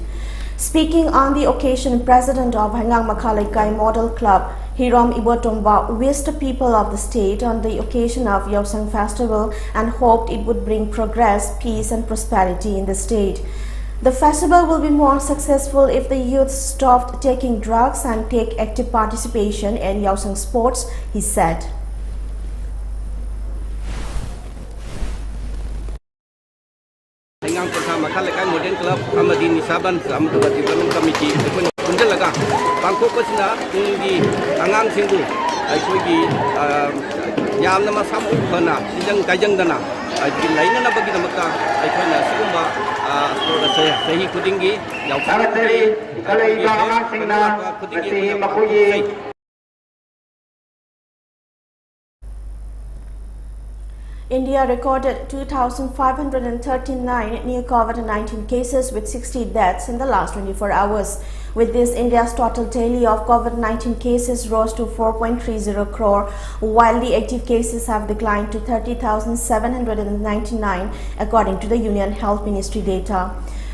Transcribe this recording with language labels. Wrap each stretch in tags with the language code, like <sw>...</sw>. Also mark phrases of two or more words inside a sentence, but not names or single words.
<en>Speaking on the occasion, President of Hangang Makalaikai Model Club, Hirom Ibotomba, wished the people of the state on the occasion of Yaosheng Festival and hoped it would bring progress, peace and prosperity in the state. The festival will be more successful if the youth stopped taking drugs and take active participation in Yaosheng sports, he said.</en> <mni>Hangang Makalaikai Model Club amadi nisaban amduga</mni> <en>development committee</en> <mni>aikoi punjalaga pangthokpasina tunggi angangsingbu aikoi yamna masam phana sijang kaijangdana lainana bagidamaka aikoina sigumba sahi kudingi yausari kalaiba angangsingna kudingi makoyi.</mni> <en>India recorded 2,539 new COVID-19 cases with 60 deaths in the last 24 hours. With this, India's total tally of COVID-19 cases rose to 4.30 crore, while the active cases have declined to 30,799 according to the Union Health Ministry data.</en>